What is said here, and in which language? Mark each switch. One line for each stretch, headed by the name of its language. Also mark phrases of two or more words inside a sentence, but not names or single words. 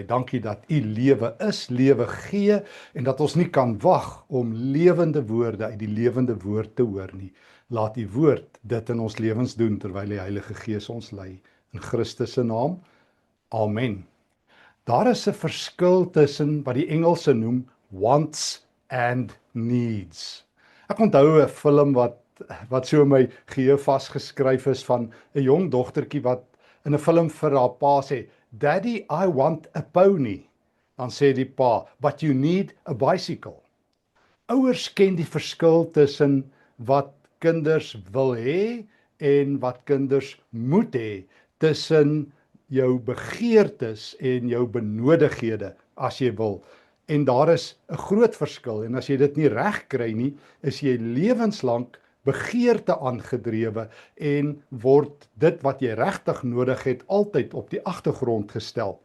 Afrikaans: Dankie dat u lewe is, lewe gee en dat ons nie kan wag om lewende woorde uit die lewende woord te hoor nie. Laat die woord dit in ons lewens doen terwyl die Heilige Gees ons lei. In Christus se naam. Amen. Daar is 'n verskil tussen wat die Engelse noem
English: wants and needs.
Afrikaans: Ek onthou 'n film wat so in my geheue vasgeskryf is van 'n jong dogtertjie wat in 'n film vir haar pa sê,
English: "Daddy, I want a pony."
Afrikaans: Dan sê die pa,
English: "But you need a bicycle."
Afrikaans: Ouers ken die verskil tussen wat kinders wil hê en wat kinders moet hê, tussen jou begeertes en jou benodighede, as jy wil. En daar is 'n groot verskil, en as jy dit nie reg kry nie, is jy lewenslank begeerte aangedrewe en word dit wat jy regtig nodig het altyd op die agtergrond gestel.